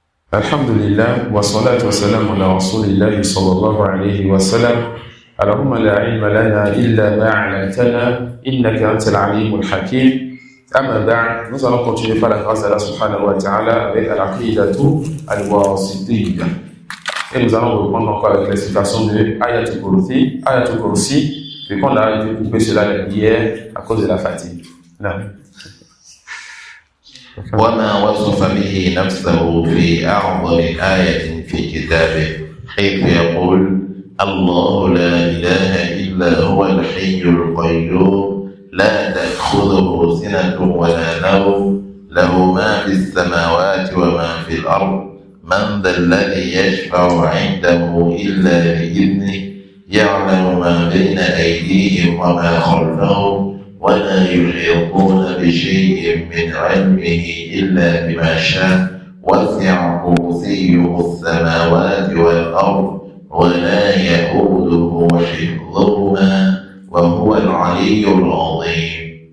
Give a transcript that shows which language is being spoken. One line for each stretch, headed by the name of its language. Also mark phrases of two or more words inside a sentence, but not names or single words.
Arabic: الحمد لله والصلاة والسلام على رسول الله صلى الله عليه وسلم. اللهم لا علم لنا إلا ما علمتنا إنك أنت العليم الحكيم. أما بعد,
French: nous allons continuer par la grâce d'Allah
Arabic: سبحانه وتعالى
French: avec
Arabic: العقيدة الواسطية.
French: Et nous allons reprendre encore avec l'explication de Ayatul Kursi, vu qu'on a découpé cela hier à cause de la fatigue. Non.
Arabic: وما وصف به نفسه في أعظم آية في كتابه حيث يقول الله لا إله إلا هو الحي القيوم لا تأخذه سنة ولا نوم له ما في السماوات وما في الأرض من ذا الذي يشفع عنده إلا بإذنه يعلم ما بين أيديهم وما خلفهم ولا يحيطون بشيء من علمه إلا بما شاء وسع كرسيه السماوات والأرض ولا يئوده حفظهما وهو العلي العظيم